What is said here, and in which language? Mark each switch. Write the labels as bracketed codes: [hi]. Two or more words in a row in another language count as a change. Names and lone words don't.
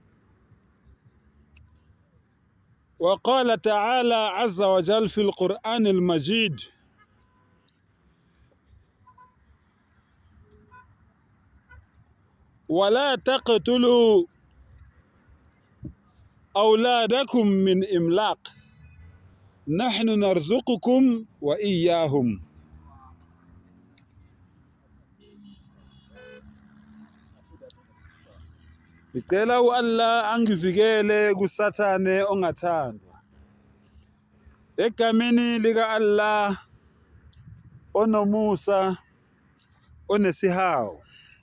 [ar] وقال تعالى عز وجل في القرآن المجيد: ولا تقتلوا أولادكم من إملاق نحن نرزقكم وإياهم. [zu] Ngicela u-Allah angivikele kusathane ongathandwa. Egameni lika-Allah onomusa onesihawu.